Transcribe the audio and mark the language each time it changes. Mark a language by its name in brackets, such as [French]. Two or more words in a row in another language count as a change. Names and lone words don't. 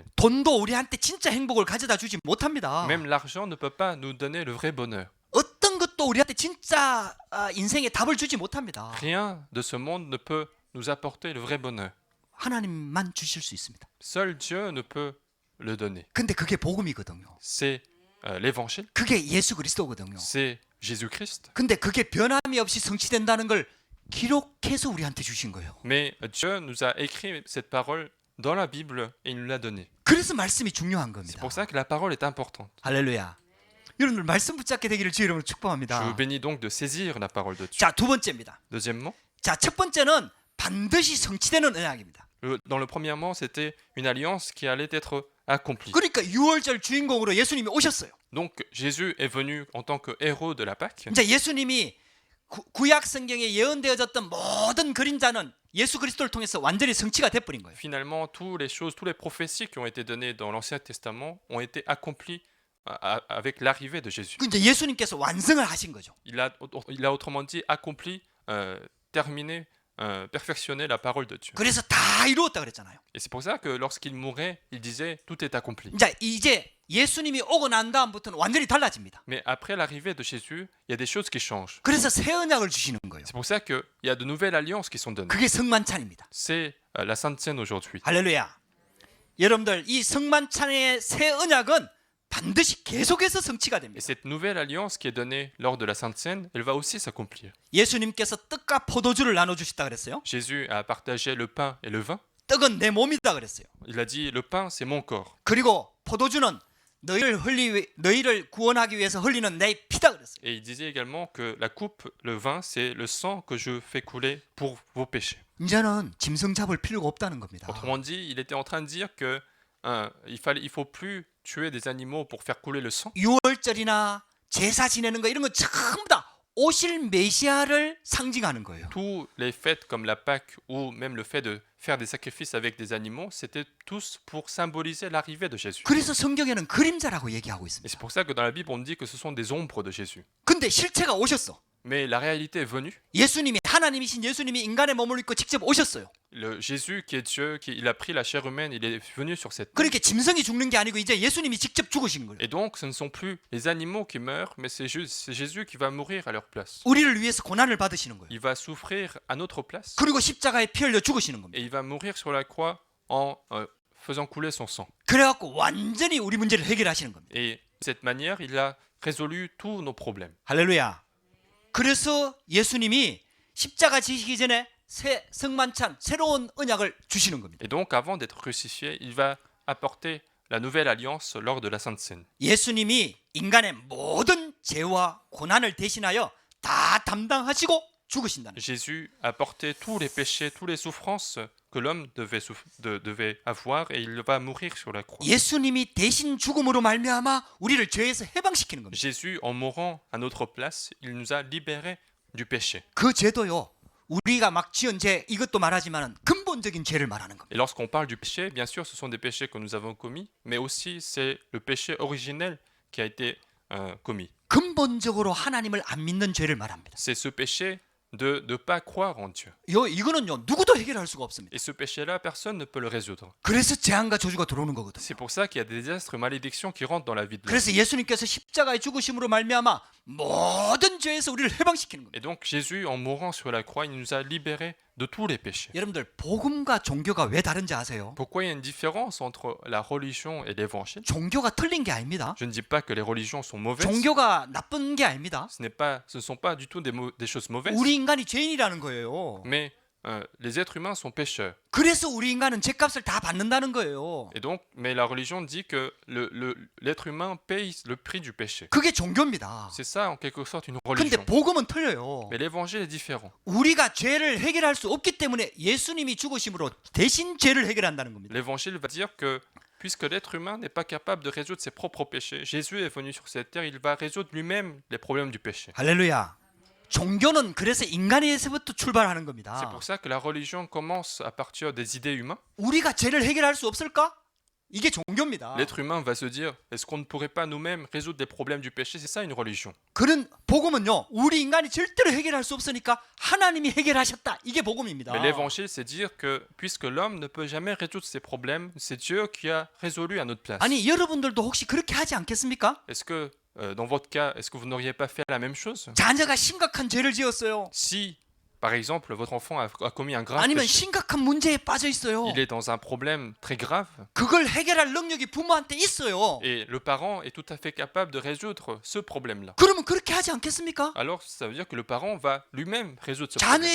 [Korean] 돈도 우리한테 진짜 행복을 가져다 주지 못합니다. [French] Même l'argent ne peut pas nous donner le vrai bonheur. [Korean] 어떤 것도 우리한테 진짜 인생의 답을 주지 못합니다. [French] Rien de ce monde ne peut nous apporter le vrai bonheur. [Korean] 하나님만 주실 수 있습니다. [French] Seul Dieu ne peut le donner. [Korean] 근데 그게 복음이거든요. [French] C'est l'évangile, [Korean] 그게 예수 그리스도거든요. [French] c'est Jésus-Christ. [Korean] 근데 그게 변함이 없이 성취된다는 걸 기록해서 우리한테 주신 거예요. [French] Mais Dieu nous a écrit cette parole dans la Bible et il nous l'a donnée. [Korean] 그래서 말씀이 중요한 [French] C'est [Korean] 겁니다. [French] pour ça que la parole est importante. [Korean] 할렐루야. 여러분들 말씀 붙잡게 되기를 주의 이름으로 [French] Je [Korean] 축복합니다. [French] vous bénis donc de saisir la parole de Dieu. [Korean] 자, 두 번째입니다. [French] Deuxièmement, [Korean] 자, 첫 번째는 반드시 성취되는 언약입니다. [French] dans le premièrement, c'était une alliance qui allait être accomplie. [Korean] 그러니까 6월절 주인공으로 예수님이 오셨어요. [French] Donc Jésus est venu en tant que héros de la Pâque. [Korean] 이제 예수님이 구약 성경에 예언되어졌던 모든 그림자는 예수 그리스도를 통해서 완전히 성취가 돼버린 거예요. [French] Finalement, toutes les choses, toutes les prophéties qui ont été données dans l'Ancien Testament ont été accomplies avec l'arrivée de Jésus. [Korean] 그 이제 예수님께서 완성을 하신 거죠. [French] Il a autrement dit accompli, terminé, perfectionné la parole de Dieu. [Korean] 그래서 다 이루었다 그랬잖아요. [French] Et c'est pour ça que lorsqu'il mourait, il disait tout est accompli. [Korean] 자, 이제 예수님이 오고 난 다음부터는 완전히 달라집니다. [French] Mais après l'arrivée de Jésus, il y a des choses qui changent. [Korean] 그래서 새 언약을 주시는 거예요. [French] C'est pour ça qu'il y a de nouvelles alliances qui sont données. [Korean] 그게 성만찬입니다. [French] C'est la Sainte Seine aujourd'hui. [Korean] 할렐루야. 여러분들 이 성만찬의 새 언약은 반드시 계속해서 성취가 [French] Et [Korean] 됩니다. [French] cette nouvelle alliance qui est donnée lors de la Sainte Seine, elle va aussi s'accomplir. [Korean] 예수님께서 떡과 포도주를 나눠 주셨다 그랬어요. [French] Jésus a partagé le pain et le vin. [Korean] 떡은 내 몸이다 그랬어요. [French] Il a dit le pain c'est mon corps. [Korean] 그리고 포도주는 너희를 구원하기 위해서 흘리는 내 피다 그랬어요. [French] Et il disait également que la coupe, le vin, c'est le sang que je fais couler pour vos péchés. [Korean] 이제는 짐승 잡을 필요가 없다는 겁니다. [French] Autrement dit, il était en train de dire que il faut plus tuer des animaux pour faire couler le sang. [Korean] 6월절이나 제사 지내는 거 이런 거 전부 다 오실 메시아를 상징하는 거예요. [French] Tous les fêtes comme la Pâque ou même le fait de faire des sacrifices avec des animaux, c'était tous pour symboliser l'arrivée de Jésus. [Korean] 그래서 성경에는 그림자라고 얘기하고 [French] Et [Korean] 있습니다. [French] c'est pour ça que dans la Bible, on dit que ce sont des ombres de Jésus. [Korean] 근데 실체가 오셨어. [French] Mais la réalité est venue. [Korean] 예수님이 하나님이신 예수님이 인간의 몸을 입고 직접 오셨어요. [French] Le Jésus qui est Dieu, il a pris la chair humaine, il est venu sur cette terre. [Korean] 그렇게 짐승이 죽는 게 아니고 이제 예수님이 직접 죽으신 거예요. [French] Et donc, ce ne sont plus les animaux qui meurent, mais c'est Jésus qui va mourir à leur place. [Korean] 우리를 위해서 고난을 받으시는 거예요. [French] Il va souffrir à notre place [Korean] 그리고 십자가에 피 흘려 죽으시는 겁니다. [French] et il va mourir sur la croix en faisant couler son sang. [Korean] 그래갖고 완전히 우리 문제를 해결하시는 겁니다. [French] Et de cette manière, il a résolu tous nos problèmes. [Korean] 할렐루야. 그래서 예수님이 십자가 지시기 전에 새 성만찬 새로운 언약을 주시는 겁니다. [French] Et donc, avant d'être crucifié, il va apporter la nouvelle alliance lors de la Sainte Seine. [Korean] 예수님이 인간의 모든 죄와 고난을 대신하여 다 담당하시고 죽으신다는 거예요. [French] Jésus a porté tous les péchés, toutes les souffrances que l'homme devait avoir et il va mourir sur la croix. [Korean] 예수님이 대신 죽음으로 말미암아 우리를 죄에서 해방시키는 겁니다. [French] Jésus, en mourant à notre place, il nous a libérés du péché. [Korean] 그 죄도요. 우리가 막 지은 죄 이것도 말하지만 근본적인 죄를 말하는 겁니다. [French] Et lorsqu'on parle du péché, bien sûr, ce sont des péchés que nous avons commis, mais aussi c'est le péché originel qui a été commis. [Korean] 근본적으로 하나님을 안 믿는 죄를 말합니다. [French] C'est ce péché de ne pas croire en Dieu. [Korean] 이거는요 누구도 해결할 수가 없습니다. [French] Et ce péché-là, personne ne peut le résoudre. [Korean] 그래서 재앙과 저주가 들어오는 거거든요. [French] C'est pour ça qu'il y a des désastres, malédictions qui rentrent dans la vie de l'homme. [Korean] 그래서 예수님께서 십자가의 죽으심으로 말미암아 모든 죄에서 우리를 해방시키는 겁니다. [French] Et donc Jésus, en mourant sur la croix, il nous a libérés de tous les péchés. [Korean] 여러분들 복음과 종교가 왜 다른지 아세요? [French] Pourquoi il y a une différence entre la religion et l'évangile? [Korean] 종교가 틀린 게 아닙니다. [French] Je ne dis pas que les religions sont mauvaises. [Korean] 종교가 나쁜 게 아닙니다. [French] Ce ne sont pas du tout des choses mauvaises. [Korean] 우리 인간이 죄인이라는 거예요. [French] Mais les êtres humains sont pécheurs. [Korean] 그래서 우리 인간은 죄값을 다 받는다는 거예요. [French] Et donc, mais la religion dit que l'être humain paye le prix du péché. [Korean] 그게 종교입니다. [French] C'est ça en quelque sorte une [Korean] 근데 [French] religion. [Korean] 복음은 틀려요. [French] Mais l'évangile est différent. [Korean] 우리가 죄를 해결할 수 없기 때문에 예수님이 죽으심으로 대신 죄를 해결한다는 겁니다. [French] L'évangile va dire que puisque l'être humain n'est pas capable de résoudre ses propres péchés, Jésus est venu sur cette terre, il va résoudre lui-même les problèmes du péché. [Korean] 할렐루야. 종교는 그래서 인간에서부터 출발하는 [French] C'est [Korean] 겁니다. [French] pour ça que la religion commence à partir des idées humaines. [Korean] 우리가 죄를 해결할 수 없을까? 이게 종교입니다. [French] L'être humain va se dire, est-ce qu'on ne pourrait pas nous-mêmes résoudre les problèmes du péché? C'est ça une religion. [Korean] 그런 복음은요. 우리 인간이 절대로 해결할 수 없으니까 하나님이 해결하셨다. 이게 복음입니다. [French] Mais l'évangile, c'est dire que puisque l'homme ne peut jamais résoudre ses problèmes, c'est Dieu qui a résolu à notre place. [Korean] 아니 여러분들도 혹시 그렇게 하지 않겠습니까? [French] Est-ce que, dans votre cas, est-ce que vous n'auriez pas fait la même chose? [Korean] 자녀가 심각한 죄를 지었어요. [French] Si Par exemple, votre enfant a commis un grave [Korean] 아니면 [French] péché. [Korean] 심각한 문제에 빠져 있어요. [French] Il est dans un problème très grave [Korean] 그걸 해결할 능력이 부모한테 있어요. [French] et le parent est tout à fait capable de résoudre ce problème-là. [Korean] 그러면 그렇게 하지 않겠습니까? [French] Alors, ça veut dire que le parent va lui-même résoudre ce problème.